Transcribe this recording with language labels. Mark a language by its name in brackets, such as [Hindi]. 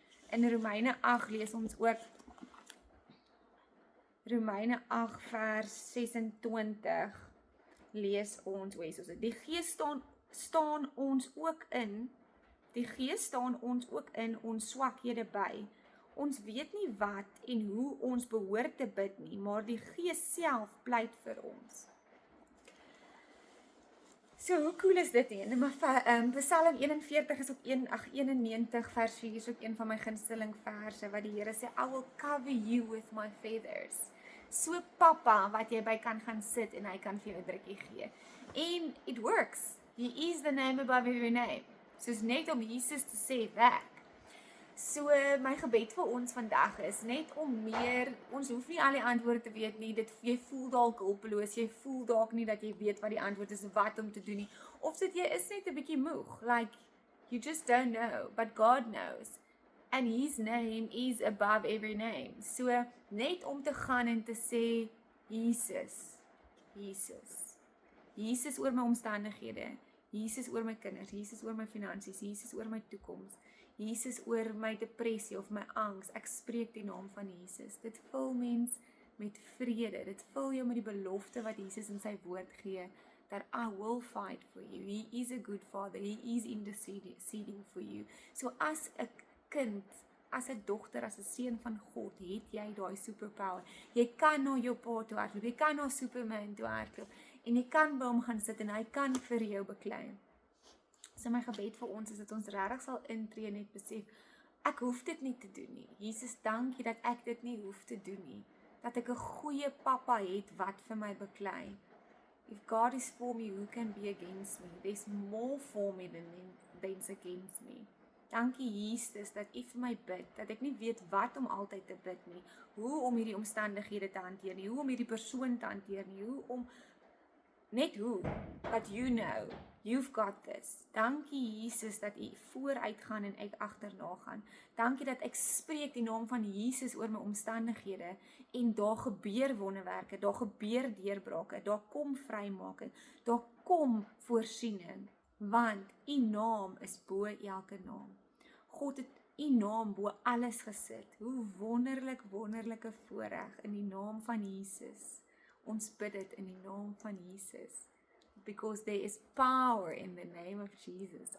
[Afrikaans] In Romeine 8 lees ons ook, Romeine 8 vers 26, lees ons, die Gees staan ons ook in, die Gees staan ons ook in ons swakhede by. Ons weet nie wat en hoe ons behoort te bid nie, maar die Gees self pleit vir ons. So, hoe cool is dit nie? Psalm 41 is ook 91 vers 4 is ook een van my gunsteling verse, wat die Here sê, [English] I will cover you with my feathers. [Afrikaans] So pappa, wat jy by kan gaan sit, en hy kan vir jou 'n drukkie gee. En [English] it works. He is the name above every name. [Afrikaans] Soos net om Jesus te sê, werk. So my gebed vir ons vandag is net om meer, ons hoef nie al die antwoorde te weet nie, jy voel dalk hulpeloos, jy voel dalk nie dat jy weet wat die antwoord is, wat om te doen nie, of dat jy is net 'n bietjie moeg, like, [English] You just don't know, but God knows. And his name is above every name. [Afrikaans] So net om te gaan en te sê Jesus, Jesus. Jesus oor my omstandighede. Jesus oor my kinders, Jesus oor my finansies, Jesus oor my toekoms. Jesus oor my depressie of my angs. Ek spreek die naam van Jesus. Dit vul mens met vrede. Dit vul jou met die belofte wat Jesus in sy woord gee, [English] that I will fight for you. He is a good father. He is interceding for you. [Afrikaans] So as 'n kind, as 'n dogter, as 'n seun van God, het jy daai superpower. Jy kan na jou pa toe hardloop. Jy kan na Superman toe hardloop en jy kan by hom gaan sit en hy kan vir jou beklei. So my gebed vir ons is dat ons regtig sal intree en net besef, ek hoef dit nie te doen nie. Jesus, dankie dat ek dit nie hoef te doen nie. Dat ek 'n goeie pappa het wat vir my beklei. [English] If God is for me, who can be against me? There's more for me than's against me. [Afrikaans] Dankie Jesus dat U vir my bid, dat ek nie weet wat om altyd te bid nie, hoe om hierdie omstandighede te hanteer nie, hoe om hierdie persoon te hanteer nie, net hoe, [English] but you know, you've got this. [Afrikaans] Dankie Jesus dat U vooruit gaan en ek agterna gaan. Dankie dat ek spreek die naam van Jesus oor my omstandighede en daar gebeur wonderwerke, daar gebeur deurbrake, daar kom vrymaking, daar kom voorsiening, want U naam is bo elke naam. God het U naam bo alles gesit. Hoe wonderlike voorreg in die naam van Jesus. Ons bid dit in die naam van Jesus. [English] Because there is power in the name of Jesus.